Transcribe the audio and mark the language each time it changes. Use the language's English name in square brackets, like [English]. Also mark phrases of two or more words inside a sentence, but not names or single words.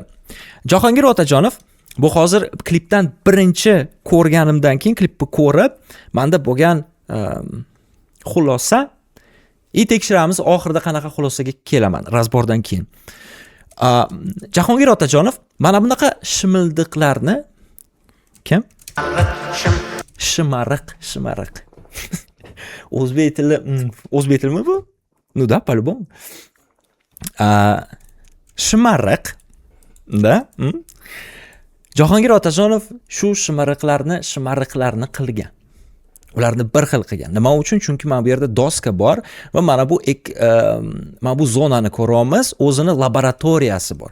[Uzbek] Jahongir Otajonov, bu hozir klipdan birinchi ko'rganimdan keyin klipni ko'rib, menda bo'lgan xulosa, tekshiramiz oxirida qanaqa xulosaga kelaman razbordan keyin. Jahongir Otajonov mana bunaqa shimildiqlarni Shimariq. O'zbek tilimi bu? [Russian] Ну да, по-любому. [Uzbek] Shimariq. Jahongir Otajonov shu shimariqlarni qilgan. Ularni bir xil qilgan. Nima uchun? Chunki mana bu yerda doska bor va mana bu zonani ko'ramiz, o'zini laboratoriyasi bor.